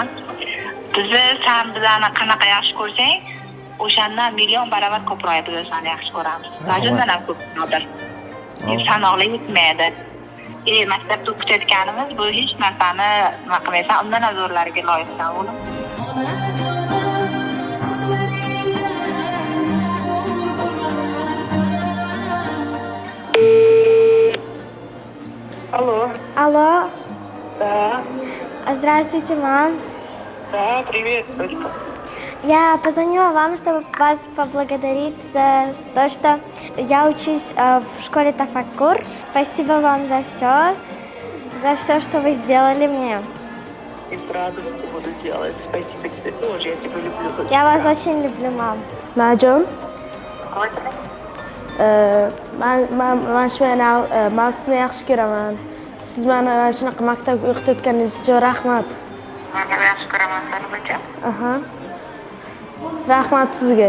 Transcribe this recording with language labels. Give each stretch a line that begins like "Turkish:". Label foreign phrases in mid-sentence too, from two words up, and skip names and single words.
Uzbek: Bizni sen bizani qanaqa yaxshi ko'rsang, o'shandan million barobar ko'proq biz seni yaxshi ko'ramiz. Vajindan ham ko'p nodir. Sanoqli yetmaydi. Maktabda o'qitayotganimiz bu hech narsani nima qilmaysan, undan ham zo'rlarga loyiqsan o'g'lim.
Russian: Алло, Да. здравствуйте, мам. Да, привет, дочка. Я позвонила вам, чтобы вас поблагодарить за то, что я учусь в школе Тафаккур. Спасибо вам за все, что вы сделали мне. И с радостью буду делать. Спасибо тебе тоже, я тебя люблю. Я вас очень люблю, мам.
Uzbek: Majum, men sizni yaxshi ko'raman. Siz meni mana shunaqa maktabga o'qitayotganingiz uchun rahmat. Men yaxshi ko'raman seni bacham. Aha. Rahmat sizga.